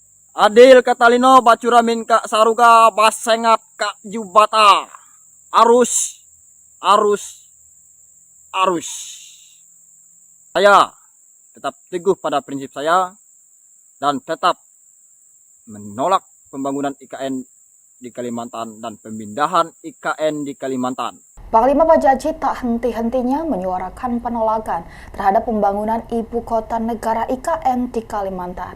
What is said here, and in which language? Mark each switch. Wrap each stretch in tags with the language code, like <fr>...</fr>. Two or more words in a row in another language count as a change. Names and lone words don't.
<knx>Adil katalino bacuramin kak saruga basengat kak jubata. Arus, arus, arus.</knx> <id>Saya tetap teguh pada prinsip saya dan tetap menolak pembangunan IKN di Kalimantan dan pemindahan IKN di Kalimantan. Panglima Bajaji tak henti-hentinya menyuarakan penolakan terhadap pembangunan ibu kota negara IKN di Kalimantan.</id>